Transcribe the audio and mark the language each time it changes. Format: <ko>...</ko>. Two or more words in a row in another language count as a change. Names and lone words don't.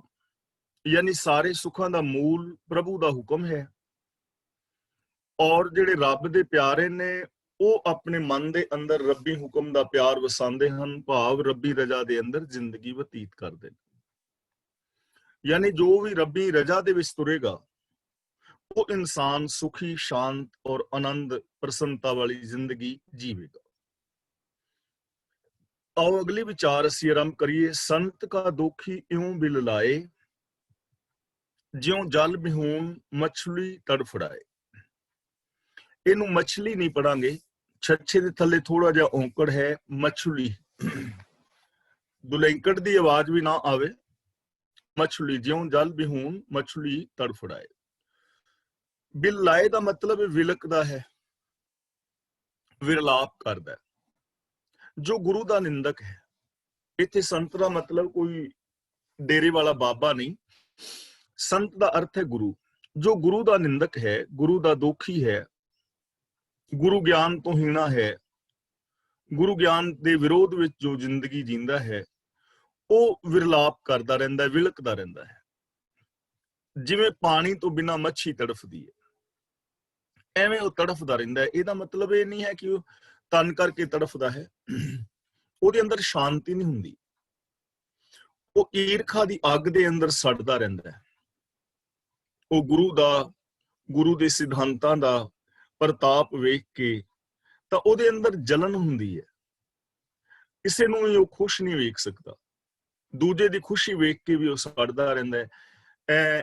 <pa>ਯਾਨੀ ਸਾਰੇ ਸੁੱਖਾਂ ਦਾ ਮੂਲ ਪ੍ਰਭੂ ਦਾ ਹੁਕਮ ਹੈ ਔਰ ਜਿਹੜੇ ਰੱਬ ਦੇ ਪਿਆਰੇ ਨੇ ਉਹ ਆਪਣੇ ਮਨ ਦੇ ਅੰਦਰ ਰੱਬੀ ਹੁਕਮ ਦਾ ਪਿਆਰ ਵਸਾਉਂਦੇ ਹਨ, ਭਾਵ ਰੱਬੀ ਰਜ਼ਾ ਦੇ ਅੰਦਰ ਜ਼ਿੰਦਗੀ ਬਤੀਤ ਕਰਦੇ ਨੇ। ਯਾਨੀ ਜੋ ਵੀ ਰੱਬੀ ਰਜ਼ਾ ਦੇ ਵਿੱਚ ਤੁਰੇਗਾ ਉਹ ਇਨਸਾਨ ਸੁਖੀ, ਸ਼ਾਂਤ ਔਰ ਆਨੰਦ ਪ੍ਰਸੰਨਤਾ ਵਾਲੀ ਜ਼ਿੰਦਗੀ ਜੀਵੇਗਾ। ਆਓ ਅਗਲੀ ਵਿਚਾਰ ਅਸੀਂ ਆਰੰਭ ਕਰੀਏ। ਸੰਤ ਕਾ ਦੋਖੀ ਇਉਂ ਬਿਲ ਲਾਏ, ਜਿਉਂ ਜਲ ਬਿਹੂਨ ਮਛਲੀ ਤੜਫੜਾਏ। ਇਹਨੂੰ ਮਛਲੀ ਨਹੀਂ ਪੜਾਂਗੇ, ਛੱਛੇ ਦੇ ਥੱਲੇ ਥੋੜਾ ਜਿਹਾ ਔਂਕੜ ਹੈ, ਮਛਲੀ। ਦੁਲੈਂਕੜ ਦੀ ਆਵਾਜ਼ ਵੀ ਨਾ ਆਵੇ। ਮਛਲੀ, ਜਿਉਂ ਜਲ ਬਿਹੂਨ ਮਛਲੀ ਤੜਫੜਾਏ। ਬਿਲ ਲਾਏ ਦਾ ਮਤਲਬ ਵਿਲਕਦਾ ਹੈ, ਵਿਰਲਾਪ ਕਰਦਾ ਹੈ।</pa> <hi>जो गुरु का निंदक है, इत्थे संत का मतलब कोई डेरे वाला बाबा नहीं। संत का अर्थ है गुरु। जो गुरु का निंदक है, गुरु का दोखी है, गुरु ज्ञान तो हीना है, गुरु ज्ञान के विरोध में जो जिंदगी जींदा है वो विरलाप करता रहिंदा है,</hi> <pa>ਵਿਲਕਦਾ ਰਹਿੰਦਾ ਹੈ। ਜਿਵੇਂ ਪਾਣੀ ਤੋਂ ਬਿਨਾ ਮੱਛੀ ਤੜਫਦੀ ਹੈ, ਏਵੇਂ ਉਹ ਤੜਫਦਾ ਰਹਿੰਦਾ ਹੈ।</pa> <hi>इहदा मतलब ये नहीं है कि तन करके तड़फदा है,</hi> <pa>ਉਹਦੇ ਅੰਦਰ ਸ਼ਾਂਤੀ ਨਹੀਂ ਹੁੰਦੀ। ਉਹ ਈਰਖਾ ਦੀ ਅੱਗ ਦੇ ਅੰਦਰ ਸੜਦਾ ਰਹਿੰਦਾ ਹੈ। ਉਹ ਗੁਰੂ ਦੇ ਸਿਧਾਂਤਾਂ ਦਾ ਪ੍ਰਤਾਪ ਵੇਖ ਕੇ ਤਾਂ ਉਹਦੇ ਅੰਦਰ ਜਲਨ ਹੁੰਦੀ ਹੈ। ਕਿਸੇ ਨੂੰ ਵੀ ਉਹ ਖੁਸ਼ ਨਹੀਂ ਵੇਖ ਸਕਦਾ, ਦੂਜੇ ਦੀ ਖੁਸ਼ੀ ਵੇਖ ਕੇ ਵੀ ਉਹ ਸੜਦਾ ਰਹਿੰਦਾ ਹੈ।</pa>